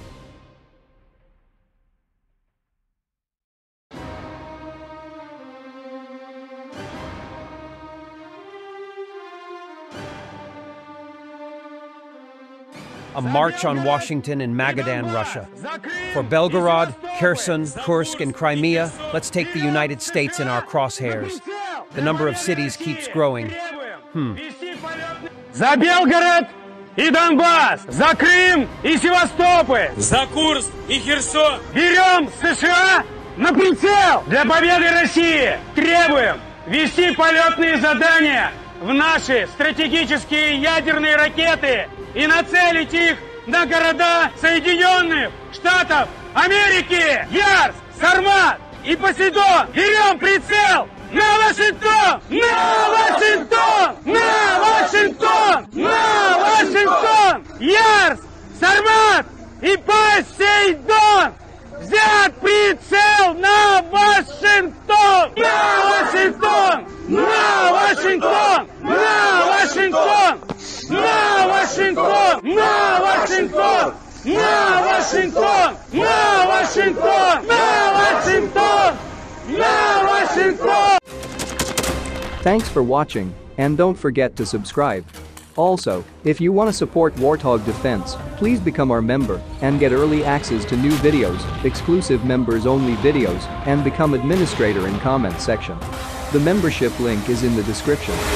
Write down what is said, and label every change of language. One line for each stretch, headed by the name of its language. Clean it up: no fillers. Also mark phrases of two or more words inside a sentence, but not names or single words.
English: A march on Washington in Magadan, Russia. For Belgorod, Kherson, Kursk, and Crimea, let's take the United States in our crosshairs. The number of cities keeps growing.
Russian: За Белгород и Донбасс! За Крым и Севастополь! За Курск и Херсон! Берем США на прицел! Для победы России требуем ввести полетные задания в наши стратегические ядерные ракеты и нацелить их на города Соединенных Штатов Америки! Ярс, Сармат и Посейдон! Берем прицел! На Вашингтон! На Вашингтон! На Вашингтон! На Вашингтон! Ярс! Сармат и Посейдон! Взят прицел на Вашингтон! На Вашингтон! На Вашингтон! На Вашингтон! На Вашингтон! На Вашингтон! На Вашингтон! На Вашингтон! На Вашингтон! На Вашингтон!
English: Thanks for watching, and don't forget to subscribe. Also, if you want to support Warthog Defense, please become our member and get early access to new videos, exclusive members-only videos, and become administrator in comment section. The membership link is in the description.